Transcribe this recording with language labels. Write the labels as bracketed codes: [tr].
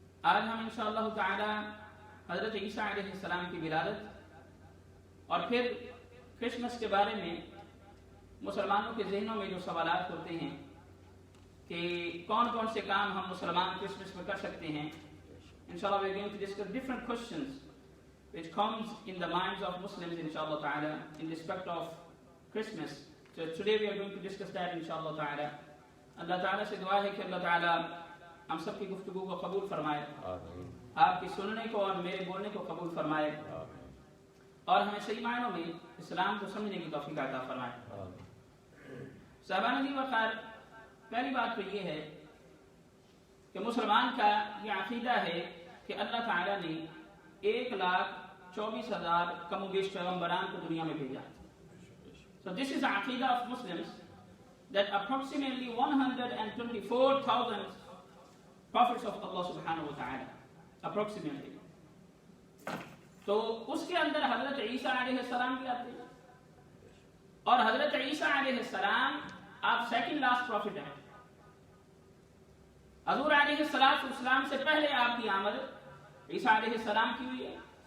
[ur] آج ہم انشاءاللہ تعالی حضرت عیسیٰ علیہ السلام کی ولادت اور پھر کرسمس کے بارے میں مسلمانوں کے ذہنوں میں جو سوالات ہوتے ہیں کہ کون کون سے کام ہم مسلمان کرسمس میں کر سکتے ہیں. [en] انشاءاللہ we are going to discuss different questions which comes in the minds of Muslims inshallah ta'ala in respect of Christmas. So today we are going to discuss that inshallah ta'ala. [ur] اللہ تعالیٰ سے دعا ہے کہ اللہ تعالیٰ ہم سب کی گفتگو کو قبول فرمائے، آپ کی سننے کو اور میرے بولنے کو قبول فرمائے، اور ہمیں صحیح معنوں میں اسلام کو سمجھنے کی توفیق عطا فرمائے. صاحبان عزیز وقار، پہلی بات تو یہ ہے کہ مسلمان کا یہ عقیدہ ہے کہ اللہ تعالیٰ نے 1,24,000 کم و بیش پیغمبران کو دنیا میں بھیجا. [en] So this is the aqidah of Muslims, that approximately 124,000 prophets of Allah subhanahu wa ta'ala, approximately. [ur] تو اس کے اندر حضرت عیسیٰ علیہ السلام بھی آتے ہیں، اور حضرت عیسیٰ علیہ السلام آپ سیکنڈ لاسٹ پروفٹ ہیں. حضور علیہ السلام سے پہلے آپ کی آمد عیسیٰ علیہ السلام کی ہوئی ہے.